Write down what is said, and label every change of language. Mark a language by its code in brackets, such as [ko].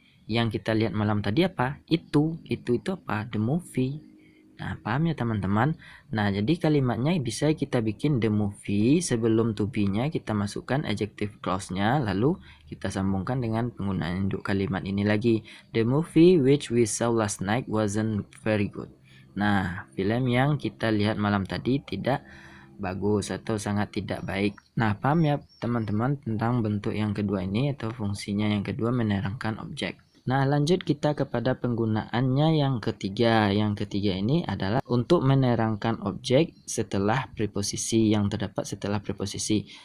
[id] Yang kita lihat malam tadi apa? Itu apa? [en] The movie. [id] Nah, paham ya teman-teman? Nah, jadi kalimatnya bisa kita bikin the movie, sebelum to be-nya kita masukkan adjective clause-nya, lalu kita sambungkan dengan penggunaan induk kalimat ini lagi. [en] The movie which we saw last night wasn't very good. [id] Nah, film yang kita lihat malam tadi tidak bagus atau sangat tidak baik. Nah, paham ya teman-teman tentang bentuk yang kedua ini atau fungsinya yang kedua menerangkan objek. Nah, lanjut kita kepada penggunaannya yang ketiga. Yang ketiga ini adalah untuk menerangkan objek setelah preposisi, yang terdapat setelah preposisi.